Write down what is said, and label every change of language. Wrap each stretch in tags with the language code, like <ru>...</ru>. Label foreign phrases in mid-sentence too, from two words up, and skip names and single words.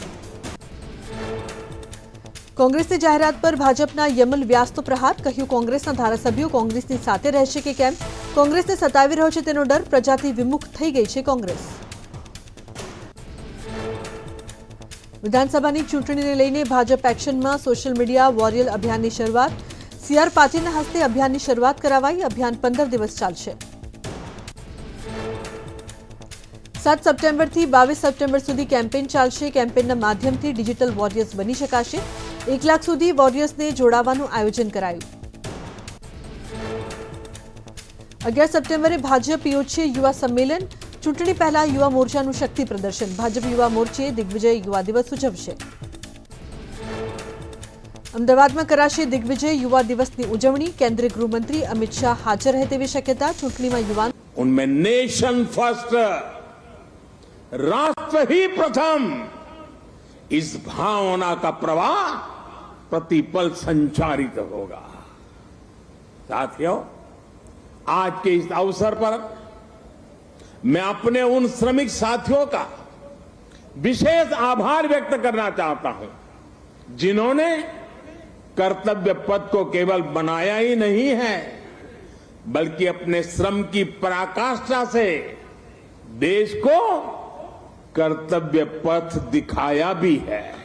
<gu>કોંગ્રેસની જાહેરાત પર ભાજપના યમલ વ્યાસનો પ્રહાર। કહ્યું કોંગ્રેસના ધારાસભ્યો કોંગ્રેસની સાથે રહેશે કે કેમ? કોંગ્રેસને સતાવી રહ્યો છે તેનો ડર। પ્રજાથી વિમુખ થઈ ગઈ છે કોંગ્રેસ। વિધાનસભાની ચૂંટણીને લઈને ભાજપ એક્શનમાં। સોશિયલ મીડિયા વોરિયર અભિયાનની શરૂઆત। सीआर पाटीलના હસ્તે અભિયાનની શરૂઆત કરાવાઈ। અભિયાન 15 દિવસ ચાલશે। 7 સપ્ટેમ્બરથી 22 સપ્ટેમ્બર સુધી કેમ્પેન ચાલશે। કેમ્પેનના માધ્યમથી ડિજિટલ વોરિયર્સ બની શકાશે। 1 લાખ સુધી વોરિયર્સને જોડાવાનું આયોજન કરાયું। 11 સપ્ટેમ્બરે ભાજપ યોજશે યુવા સંમેલન। ચૂંટણી પહેલા યુવા મોરચાનું શક્તિ પ્રદર્શન। ભાજપ યુવા મોરચે દિગ્વિજય યુવા દિવસ ઉજવશે। અમદાવાદમાં કરાશે દિગ્વિજય યુવા દિવસની ઉજવણી। કેન્દ્રીય ગૃહમંત્રી અમિત શાહ હાજર રહે તેવી શક્યતા। ચૂંટણીમાં યુવાન</gu> <hi>उनमें</hi> <en>nation first,</en> <hi>राष्ट्र ही प्रथम, इस भावना का प्रवाह प्रतिपल संचारित होगा। साथियों, आज के इस अवसर पर मैं अपने उन श्रमिक साथियों का विशेष आभार व्यक्त करना चाहता हूं जिन्होंने कर्तव्य पथ को केवल बनाया ही नहीं है बल्कि अपने श्रम की पराकाष्ठा से देश को कर्तव्य पथ दिखाया भी है।</hi>